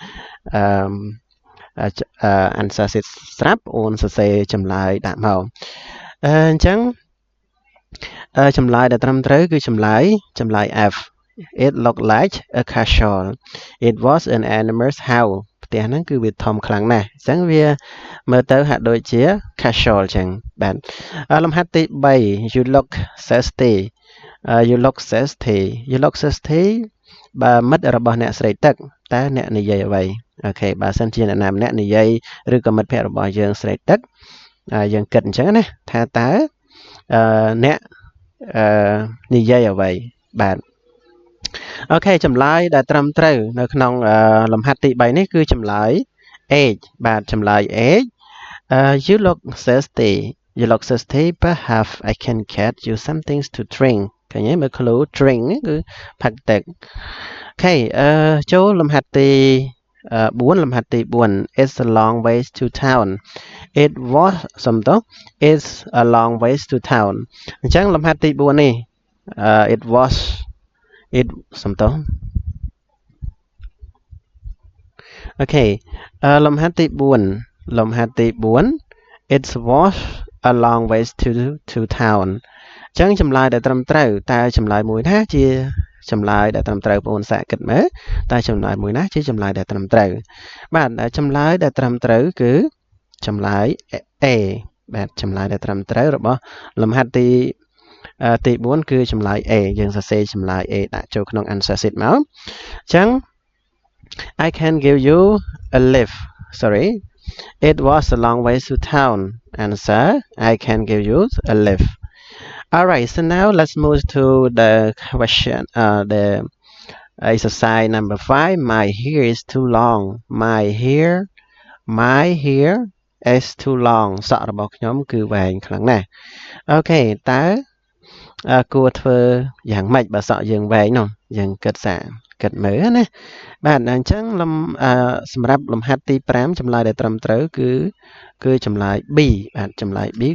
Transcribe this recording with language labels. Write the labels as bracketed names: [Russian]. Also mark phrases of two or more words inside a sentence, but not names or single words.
[English] answer sheet [Khmer] ស្រាប់អូនសរសេរចម្លើយដាក់មកអញ្ចឹងចម្លើយដែលត្រឹមត្រូវគឺចម្លើយ F [English] It looked like a castle It was an animal's house [Khmer] ផ្ទះហ្នឹងគឺវាធំខ្លាំងណាស់អញ្ចឹងវាមើលទៅហាក់ដូចជា castle អញ្ចឹងបាទលំហាត់ទី3 [English] You look thirsty [Khmer] បើមិត្តរបស់អ្នកស្រីទឹកតើអ្នកនិយាយអ្វីអូខេបើសិនជាអ្នកណាម្នាក់និយាយឬក៏មិត្តភក្តិរបស់យើង ស្រីទឹកយើងគិតអញ្ចឹងណាថាតើអ្នកនិយាយអ្វីបាទអូខេចម្លើយដែលត្រឹមត្រូវ នៅក្នុងលំហាត់ទី3នេះគឺចម្លើយ H បាទចម្លើយ H [English] You look thirsty perhaps I can get you some things to drink [Khmer] ឃើញទេមើល [English] clue drink [Khmer] គឺផឹកទឹកអូខេចូលលំហាត់ទី4លំហាត់ទី4 [English] It's a long ways to town It's a long ways to town [Khmer] អញ្ចឹងលំហាត់ទី4នេះ អូខេលំហាត់ទី4 [English] It was a long ways to town [Khmer] អញ្ចឹងចម្លើយដែលត្រឹមត្រូវតើចម្លើយមួយណាជាចម្លើយដែលត្រឹមត្រូវបងប្អូនសាក គិតមើលតើចម្លើយមួយណាជាចម្លើយដែលត្រឹមត្រូវបាទចម្លើយដែលត្រឹមត្រូវគឺចម្លើយ A បាទ ចម្លើយដែលត្រឹមត្រូវរបស់លំហាត់ទី4គឺចម្លើយ A យើងសរសេរចម្លើយ A ដាក់ចូលក្នុង [English] answer sheet [Khmer] មកអញ្ចឹង [English] I can give you a lift sorry It was a long way to town answer I can give you a lift Alright, so now let's move to the question, the exercise number 5 my hair is too long my hair is too long [Khmer] សក់របស់ខ្ញុំគឺវែងខ្លាំងណាស់អូខេតើគួរធ្វើយ៉ាងម៉េចបើសក់យើងវែងនោះយើងគិតមើលណាបាទអញ្ចឹងសម្រាប់លំហាត់ទី5ចម្លើយដែលត្រឹមត្រូវគឺចម្លើយ B បាទចម្លើយ B